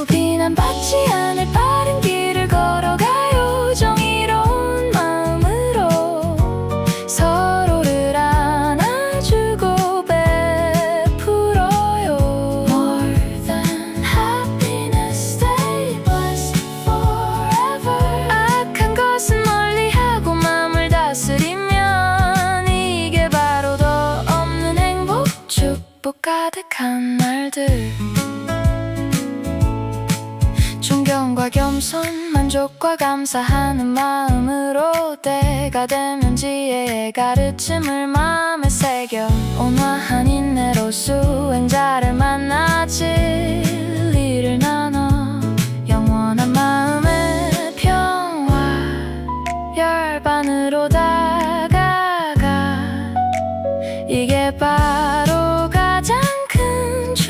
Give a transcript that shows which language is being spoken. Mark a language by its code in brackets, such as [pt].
[ko] 비난받지 않을 바른 길을 걸어가요. 정의로운 마음으로 서로를 안아주고 베풀어요. [en] More than happiness, stay blessed forever. [ko] 악한 것은 멀리하고 마음을 다스리면 이게 바로 더 없는 행복, 축복 가득한 날들. 존경과 겸손, 만족과 감사하는 마음으로 때가 되면 지혜의 가르침을 마음에 새겨 온화한 인내로 수행자를 만나 진리를 나눠 영원한 마음의 평화 열반으로 다가가 이게 바로 가장 큰